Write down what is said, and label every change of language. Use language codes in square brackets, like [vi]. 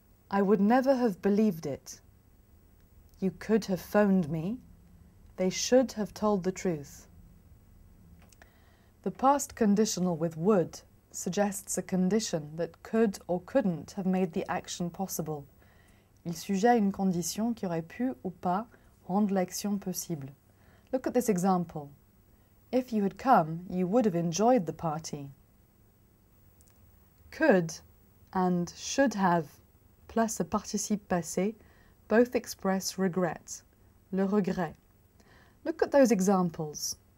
[en] I would never have believed it. You could have phoned me. They should have told the truth. The past conditional with would suggests a condition that could or couldn't have made the action possible. [fr] Il suggère une condition qui aurait pu ou pas rendre l'action possible. [en] Look at this example. If you had come, you would have enjoyed the party. Could and should have plus a participe passé both express regret, [fr] le regret. [en] Look at those examples.